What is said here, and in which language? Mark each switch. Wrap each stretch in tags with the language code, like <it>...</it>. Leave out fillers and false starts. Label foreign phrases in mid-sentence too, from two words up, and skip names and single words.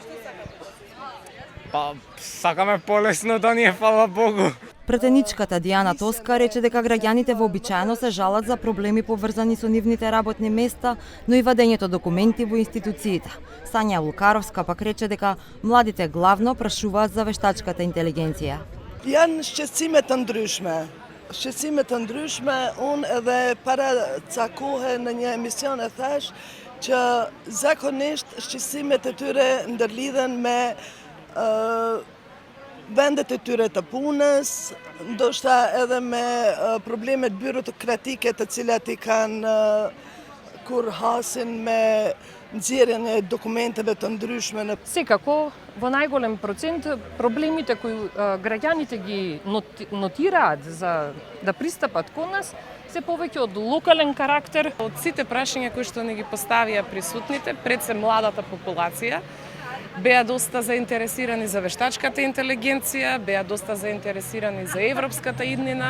<mk>Па, сакаме полесно да ни е, фала Богу. Пратеничката Дијана Тоска рече дека граѓаните вообичаено се жалат за проблеми поврзани со нивните работни места, но и вадењето документи во институциите. Сања Лукаровска пак рече дека младите главно прашуваат за вештачката интелигенција.</mk> <sq>Janë shqetësime të ndryshme. Shqetësime të ndryshme, unë edhe para ca kohe në një emision e thash që zakonisht shqetësimet e tyre ndërlidhen me vendet e tyre të punës, ndoshta edhe me problemet byrokratike të cilat I kanë kur hasin me nxjerrjen e dokumenteve të ndryshme.</sq> <mk>Секако, во најголем процент, проблемите кои граѓаните ги нотираат за да пристапат кон нас, се повеќе од локален карактер. Од сите прашања кои што не ги поставија присутните, пред се младата популација, беа доста заинтересирани за вештачката интелигенција, беа доста заинтересирани за европската иднина.</mk>